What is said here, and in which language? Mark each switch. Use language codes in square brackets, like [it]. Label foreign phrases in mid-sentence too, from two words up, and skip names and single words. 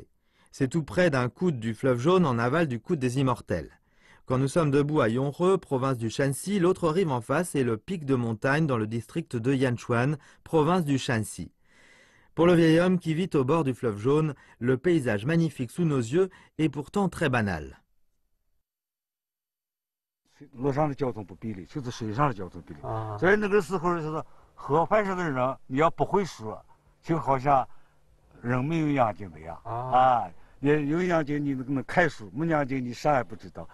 [fr] C'est tout près d'un coude du fleuve Jaune en aval du coude des Immortels. Quand nous sommes debout à Yonhe, province du Shanxi, l'autre rive en face est le pic de montagne dans le district de Yanchuan, province du Shanxi. Pour le vieil homme qui vit au bord du fleuve Jaune, le paysage magnifique sous nos yeux est pourtant très banal. [zh] 路上的交通不便利，就是水上的交通便利。所以那个时候就是河畔上的人，你要不会说，就好像人没有眼睛的样。你有眼睛你能看书，没眼睛你啥也不知道。